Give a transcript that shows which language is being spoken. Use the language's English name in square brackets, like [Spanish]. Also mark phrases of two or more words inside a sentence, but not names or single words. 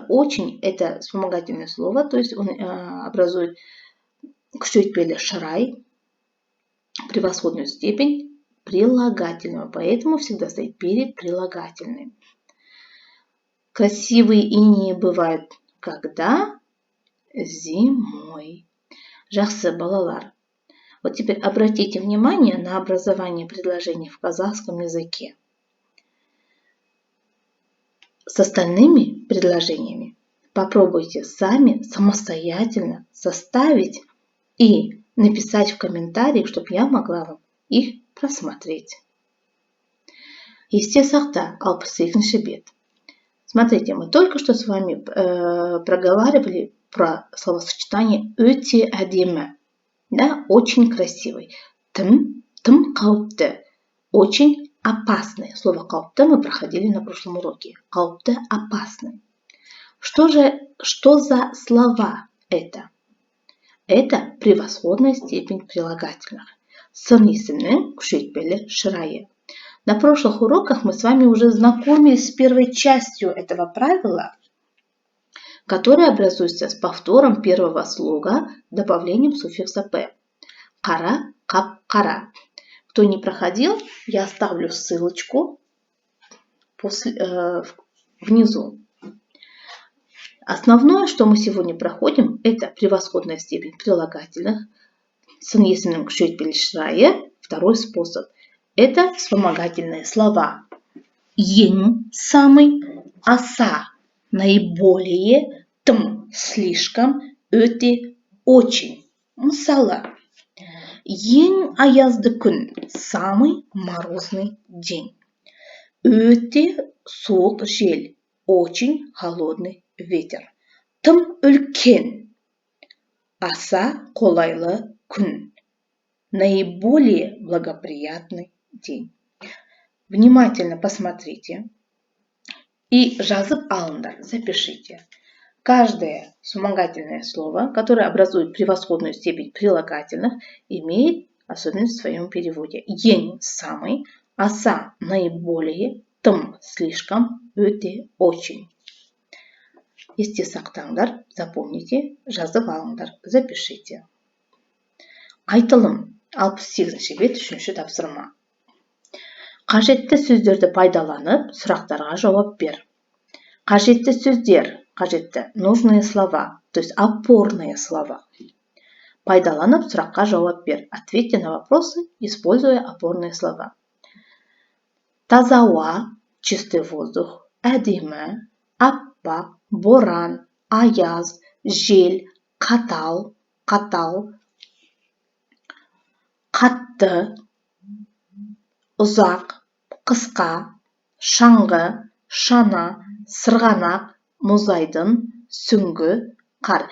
[Russian] Очень – это вспомогательное слово, то есть он образует [Kazakh] кшөйтпелі шырай, [Russian] превосходную степень прилагательного, поэтому всегда стоит перед прилагательным. Красивые инеи бывают когда? Зимой. [Kazakh] Жақсы балалар. [Russian] Вот теперь обратите внимание на образование предложений в казахском языке. С остальными предложениями попробуйте сами самостоятельно составить и написать в комментариях, чтобы я могла вам их просмотреть. [Kazakh] Есте сақта, 62-ші бет. [Russian] Смотрите, мы только что с вами проговаривали про словосочетание [Kazakh] «өте әдемі». [Russian] Да, очень красивый. [Kazakh] Тым қауіпті. [Russian] Очень опасный. Слово «қауіпті» мы проходили на прошлом уроке. Қауіпті, опасный. Что за слова это? Это превосходная степень прилагательных. [Kazakh] Сын есімнің күшейтпелі шырайы. [Russian] На прошлых уроках мы с вами уже знакомились с первой частью этого правила, которое образуется с повтором первого слога, добавлением суффикса «п». [Kazakh] Қара, қап, қара. [Russian] Кто не проходил, я оставлю ссылочку внизу. Основное, что мы сегодня проходим, это превосходная степень прилагательных. [Kazakh] Сын есімнің күшейтпелі шырайы. [Russian] Второй способ. Это вспомогательные слова. [Kazakh] Ең, самый, аса, наиболее, тым, слишком, өте, очень. Мысалы, ең аязды күн, [Russian] самый морозный день. [Kazakh] Өте суық жел, [Russian] очень холодный ветер. [Kazakh] Тым үлкен, аса қолайлы күн. [Russian] Наиболее благоприятный день. Внимательно посмотрите и [Kazakh] жазып алыңдар, [Russian] запишите. Каждое вспомогательное слово, которое образует превосходную степень прилагательных, имеет особенность в своем переводе. [Kazakh] Ең, самый, аса, наиболее, тым, слишком, өте, очень. Есте сақтаңдар, запомните, жазып алыңдар, запишите. Айтылым, 68-ші бет, 3-ші тапсырма. Қажетті сөздерді пайдаланып, сұрақтарға жауап бер. Қажетті сөздер, қажетті, [Russian] нужные слова, то есть опорные слова. [Kazakh] Пайдаланып, сұраққа жауап бер. [Russian] Ответьте на вопросы, используя опорные слова. [Kazakh] Таза ауа, [Russian] чистый воздух, [Kazakh] әдемі, аппақ, боран, аяз, жел, қатал, қатты, ұзақ, қысқа, шаңғы, шана, сырғанақ, мұзайдын, сүңгі, қар.